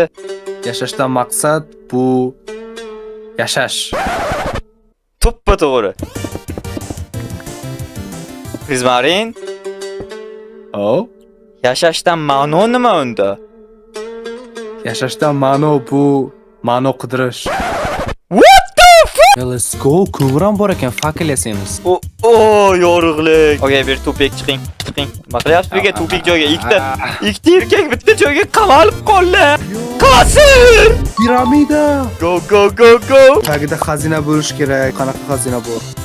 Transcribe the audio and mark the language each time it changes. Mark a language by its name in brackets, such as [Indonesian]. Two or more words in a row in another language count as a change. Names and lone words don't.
[Uzbek] Yashashdan maqsad bu yashash. To'ppa to'g'ri. Prismarin? Oh, Yashashdan ma'no nima unda? yashashdan ma'no bu ma'no qidirish. [English] What the fuck? Let's go. [Uzbek] Ko'ram bor ekan, fakil yasaymiz. Yorug'lik. Okay, bir tupik chiqing. Nima qilyapsiz? Birga tupik joyga ikkita erkak bitta joyga qamalib qoldi. Qasir! Piramida. Go. Tagida xazina bo'lish kerak. Qanaqa xazina bu?